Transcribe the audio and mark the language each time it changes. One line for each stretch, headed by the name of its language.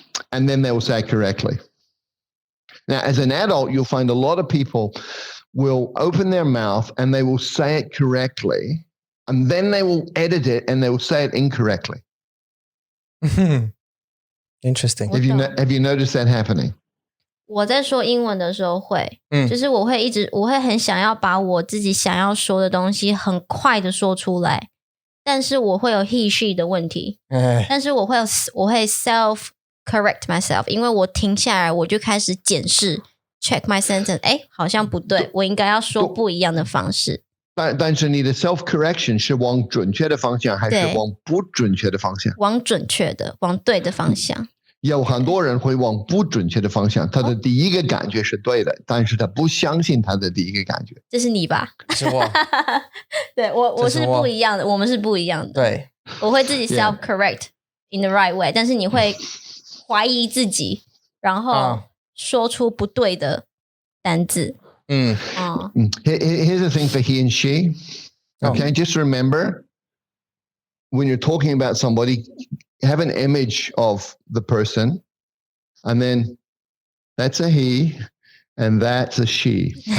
English: And then they will say it correctly. Now, as an adult, you'll find a lot of people will open their mouth and they will say it correctly, and then they will edit it and they will say it incorrectly. Interesting. Have you noticed that happening?
Chinese: 我在说英文的时候会，就是我会很想要把我自己想要说的东西很快的说出来，但是我会有
English: he she
Chinese: 的问题，但是我会
English: self correct myself，
Chinese: 因为我停下来我就开始检视
English: check my sentence，
Chinese: 好像不对，我应该要说不一样的方式。但是你的 self correction 是往准确的方向还是往不准确的方向？往准确的，往对的方向。有很多人会往不准确的方向，他的第一个感觉是对的，但是他不相信他的第一个感觉。这是你吧？是我。对，我是不一样的，我们是不一样的。对，我会自己
English: self correct， in the right way，
Chinese: 但是你会怀疑自己，然后说出不对的单字。
English: Here's the thing for he and she. Okay, just remember when you're talking about somebody, have an image of the person, and then that's a he, and that's a she.